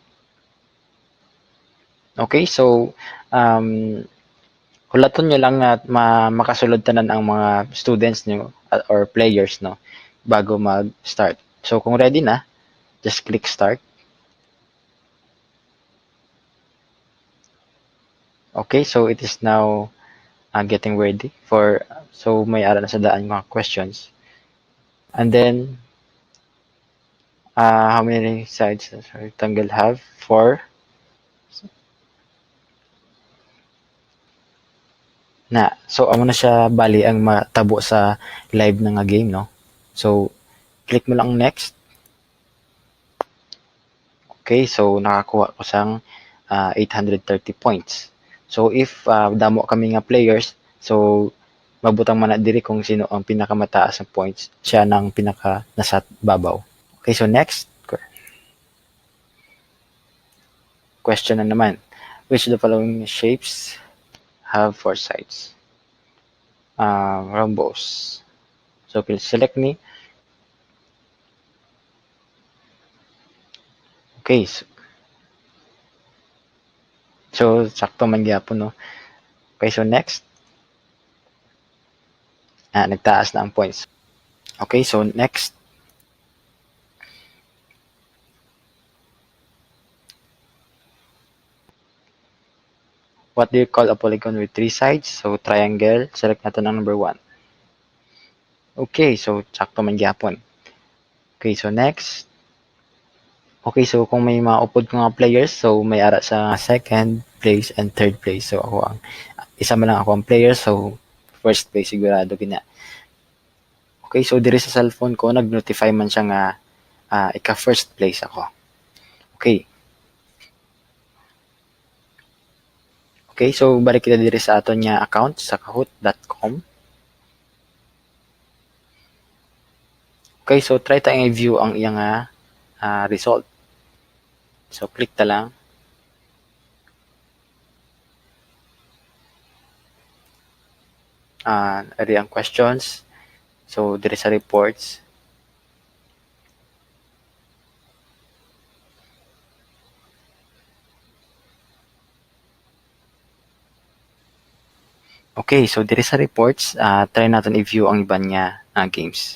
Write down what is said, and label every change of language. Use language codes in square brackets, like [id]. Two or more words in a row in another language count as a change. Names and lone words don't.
[hil] Okay, so hulaton nyo lang at makasulod tanan ang mga students nyo or players, no, bago mag-start. So kung ready na, [en] just click start. Okay, so it is now getting ready for, so [hil] may ara na sa daan mga [en] questions. And then, how many sides does our rectangle have? 4. Na. [hil] So, amo na siya bali ang matabo sa live na nga game, no? So, click mo lang next. Okay, so nakakuha ko sang 830 points. So, if damo kami nga players, so mabutang man na diri kung sino ang pinakamataas ng points, siya nang pinaka nasa babaw. Okay, so [en] next question [hil] na naman. [en] Which of the following shapes have 4 sides? Rhombus. So, please select me. [hil] Okay, so sakto man gyapon, no? Okay, so next. Nagtaas na ang points. [en] Okay, so next. What do you call a polygon with 3 sides? [hil] So, triangle. Select natin ang number 1. Okay, so sakto man gyapon. Okay, so next. Okay, so kung may maupod ko nga players, so may ara sa [en] second place and third place. [hil] So ako ang isa man lang ako ang player, so [en] first place [hil] sigurado gina. Okay, so diri sa cellphone ko nag-notify man siya nga ika [en] first place [hil] ako. [en] Okay. [hil] Okay, so balik kita diri sa aton nga account sa kahoot.com. Okay, so try tayong i-view ang iyang result. So click ta lang. Ari ang questions. So diri sa reports. Okay, so diri sa reports, try natin i-view ang iba niya games.